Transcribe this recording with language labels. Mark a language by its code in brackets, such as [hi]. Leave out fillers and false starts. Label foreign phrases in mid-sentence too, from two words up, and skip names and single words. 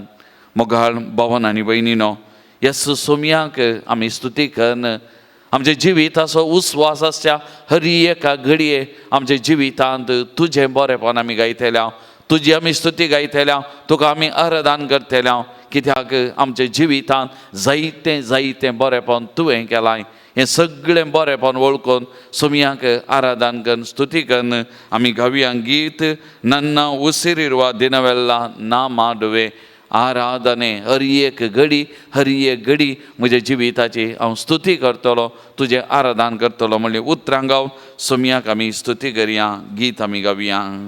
[kok] मोगाळ भावन आनी भयणीनो, ह्या सोमयाक आमी स्तुती करन आमच्या जिविताचो उस्वास आसच्या हर एका घडये आमच्या जिवितांत तुजें बरेंपण आमी गायतल्या, तुजी आमी स्तुती गायतल्या, तुका आमी आराधन करतल्या. कित्याक आमच्या जिवितांत जायतें बरेंपण तुवें केलां. हें सगळें बरेंपण वळखून सोमयाक आराधन करन स्तुती करन आमी गावया गीत [kn] ನನ್ನ ಉಸಿರಿರುವ ದಿನವೆಲ್ಲ ನಾ ಮಾಡುವೆ ಆರಾಧನೆ. [kok] हर एक घडी म्हज्या जिविताची हांव स्तुती करतलो, तुजें आराधन करतलो म्हणलें उतरां गावन सोमयाक आमी स्तुती करया, गीत आमी गावया.